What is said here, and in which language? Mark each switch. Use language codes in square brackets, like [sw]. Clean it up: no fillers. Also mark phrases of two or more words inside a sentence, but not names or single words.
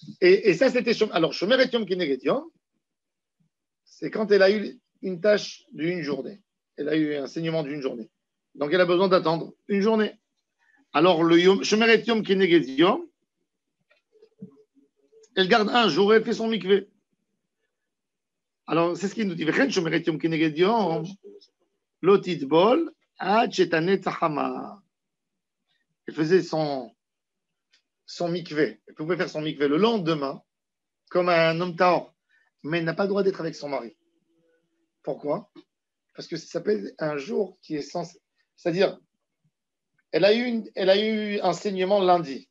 [fr] Et ça, c'était. Alors, [he] שומרת יום כנגד יום, [fr] c'est quand elle a eu une tâche d'une journée. Elle a eu un enseignement d'une journée. Donc, elle a besoin d'attendre une journée. Alors, le [he] שומרת יום כנגד יום, [fr] elle garde un jour et elle fait son mikvé. Alors, c'est ce qu'il nous dit. [he] וכן שומרת יום כנגד יום, לא תטבול עד שתנץ החמה. [fr] Elle faisait son mikvé. Elle pouvait faire son mikvé le lendemain, comme un homme tahor. Mais elle n'a pas le droit d'être avec son mari. Pourquoi? Parce que ça s'appelle un jour qui est censé. C'est-à-dire, elle a eu enseignement lundi.